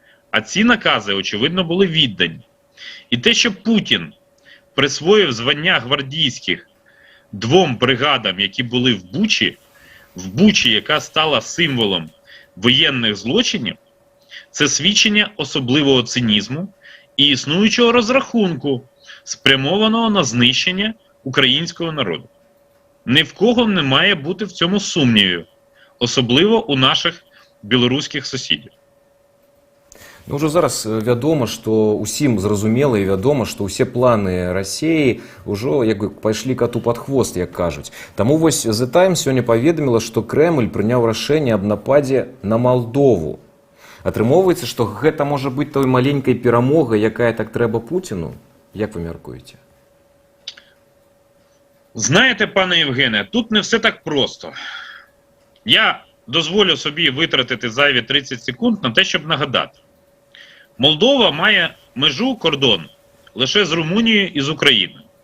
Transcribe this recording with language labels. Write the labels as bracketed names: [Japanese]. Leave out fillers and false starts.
[Ukrainian] А ці накази, очевидно, були віддані. І те, що Путін присвоїв звання гвардійських 2 бригадам, які були в Бучі, яка стала символом воєнних злочинів, це свідчення особливого цинізму і існуючого розрахунку, спрямованого на знищення українського народу. Ні в кого не має бути в цьому сумнівів, особливо у наших білоруських сусідів. [Belarusian] Ну, уже зараз вядома, што усім зразумела і вядома, што ўсе планы Расіі ўжо як бы пайшлі кату пад хвост, як кажуць. Таму вось The Times сёння паведаміла, што Крэмль прыняў рашэнне аб нападзе на Малдову. Атрымоўваецца, што гэта можа быць той маленькай перамогай, якая так трэба Пуціну? Як ви мяркуєте? [Ukrainian] Знаєте, пане Євгене, тут не все так просто. Я дозволю собі витратити зайві 30 секунд на те, щоб нагадати. Молдова має межу, кордон лише з Румунією і з Україною.